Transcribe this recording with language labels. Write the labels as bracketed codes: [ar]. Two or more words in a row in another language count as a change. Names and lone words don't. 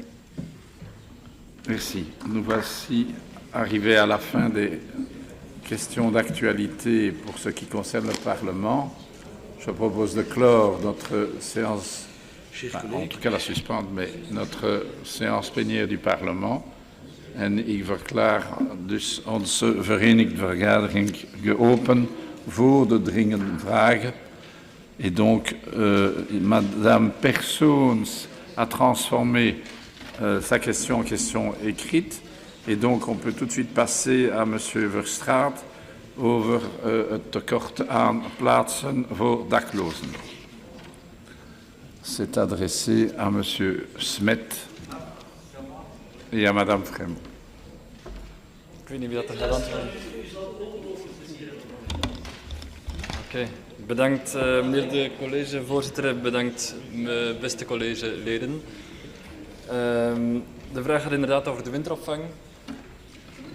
[fr] Merci. Nous voici arrivés à la fin des questions d'actualité pour ce qui concerne le Parlement. Je propose de clore notre séance, en tout cas la suspendre, mais notre séance plénière du Parlement. [nl] En ik verklaar dus onze verenigde vergadering geopend voor de dringende vragen. [fr] Et donc, Madame Persoons a transformé sa question en question écrite. Et donc, on peut tout de suite passer à Monsieur Verstraat [nl] over het tekort aan plaatsen voor daklozen. [fr] C'est adressé à Monsieur Smet et à Madame Frem. [nl] Ik weet niet wie dat er gaat antwoorden. Oké. Bedankt meneer de collegevoorzitter, bedankt beste collegeleden. De vraag gaat inderdaad over de winteropvang.